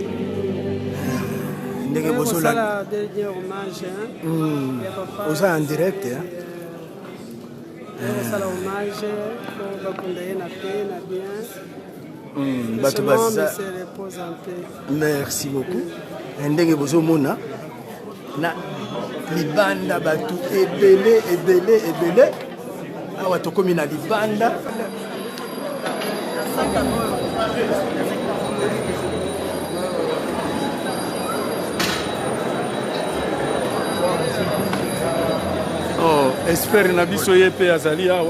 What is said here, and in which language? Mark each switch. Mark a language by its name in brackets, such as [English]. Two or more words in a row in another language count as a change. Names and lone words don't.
[French] C'est la dernière hommage. Vous êtes en direct. C'est hommage pour Bakundaye na paix, na bien. Merci beaucoup. [Lingala] Ndenge bozomona na libanda batu ebele awa tokomi na libanda. Oh, espère na biso ye pe azali awa.